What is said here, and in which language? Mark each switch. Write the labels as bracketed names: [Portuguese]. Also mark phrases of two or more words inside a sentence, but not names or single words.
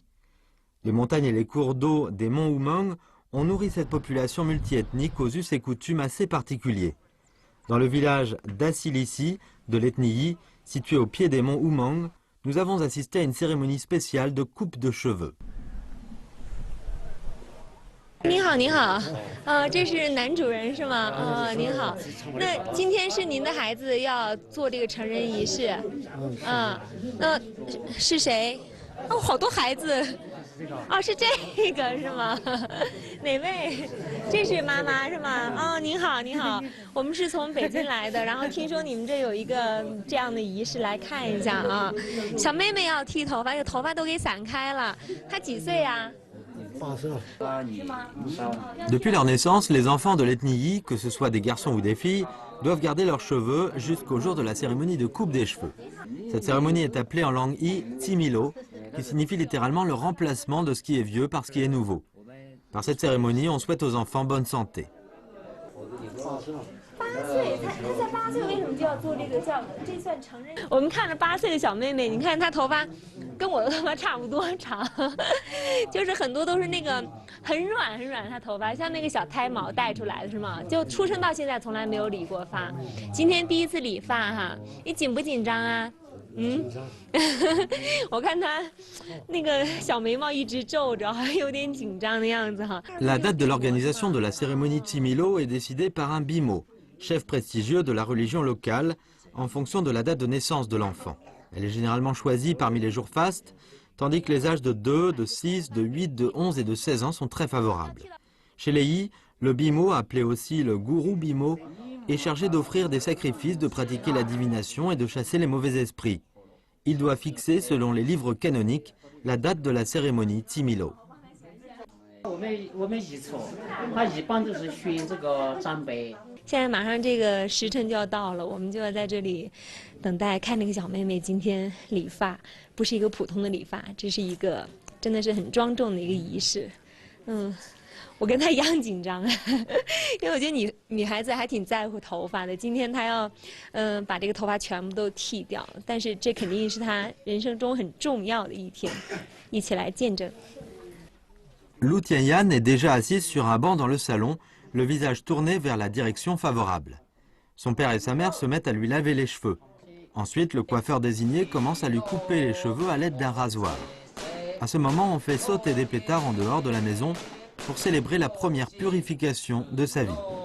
[French] Les montagnes et les cours d'eau des monts Oumeng ont nourri cette population multiethnique aux us et coutumes assez particuliers. Dans le village d'Assilissi, de l'ethnie Yi, situé au pied des monts Oumeng, nous avons assisté à une cérémonie spéciale de coupe de cheveux. [Chinese] 您好，您好，这是男主人是吗？您好，那今天是您的孩子要做这个成人仪式，那是谁？哦，好多孩子，哦，是这个是吗？哪位？这是妈妈是吗？哦，您好，您好，我们是从北京来的，然后听说你们这有一个这样的仪式，来看一下啊。小妹妹要剃头发，这头发都给散开了，她几岁呀？ [French] Depuis leur naissance, les enfants de l'ethnie Yi, que ce soit des garçons ou des filles, doivent garder leurs cheveux jusqu'au jour de la cérémonie de coupe des cheveux. Cette cérémonie est appelée en langue Yi Timilo, qui signifie littéralement le remplacement de ce qui est vieux par ce qui est nouveau. Par cette cérémonie, on souhaite aux enfants bonne santé. [Chinese] 8 岁，她才8岁，为什么就要做这个叫这算成人？我们看着8岁的小妹妹，你看她头发跟我的头发差不多长，就是很多都是那个很软很软，她头发像那个小胎毛带出来的是吗？就出生到现在从来没有理过发，今天第一次理发哈，你紧不紧张啊？我看她那个小眉毛一直皱着，好像有点紧张的样子哈。 [French] La date de l'organisation de la cérémonie Timilo est décidée par un bimo, chef prestigieux de la religion locale, en fonction de la date de naissance de l'enfant. Elle est généralement choisie parmi les jours fastes, tandis que les âges de 2, de 6, de 8, de 11 et de 16 ans sont très favorables. Chez les Yi, le bimo, appelé aussi le gourou bimo, est chargé d'offrir des sacrifices, de pratiquer la divination et de chasser les mauvais esprits. Il doit fixer, selon les livres canoniques, la date de la cérémonie Timilo. [Chinese] 现在马上这个时辰就要到了，我们就要在这里等待看那个小妹妹今天理发，不是一个普通的理发，这是一个真的是很庄重的一个仪式。我跟她一样紧张，因为我觉得女孩子还挺在乎头发的。今天她要把这个头发全部都剃掉，但是这肯定是她人生中很重要的一天，一起来见证。 [French] Lu Tianyan est déjà assise sur un banc dans le salon, le visage tourné vers la direction favorable. Son père et sa mère se mettent à lui laver les cheveux. Ensuite, le coiffeur désigné commence à lui couper les cheveux à l'aide d'un rasoir. À ce moment, on fait sauter des pétards en dehors de la maison pour célébrer la première purification de sa vie.